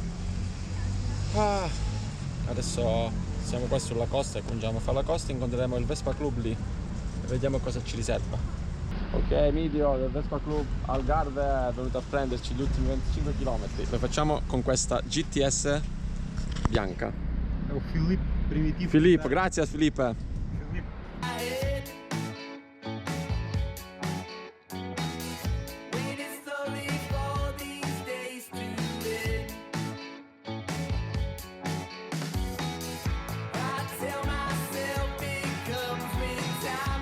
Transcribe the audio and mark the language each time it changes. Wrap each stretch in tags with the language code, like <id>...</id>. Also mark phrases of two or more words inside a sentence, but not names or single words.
<it>Adesso siamo qua sulla costa e cominciamo a fare la costa, incontreremo il Vespa Club lì e vediamo cosa ci riserva. Ok, video del Vespa Club Algarve è venuto a prenderci gli ultimi 25 km. Lo facciamo con questa GTS bianca.</it> <pt>É o Filipe Primitivo.</pt> <it>Filippo, grazie Filippo.</it> <en>Waiting slowly for these days to end. I tell myself it comes with time.</en>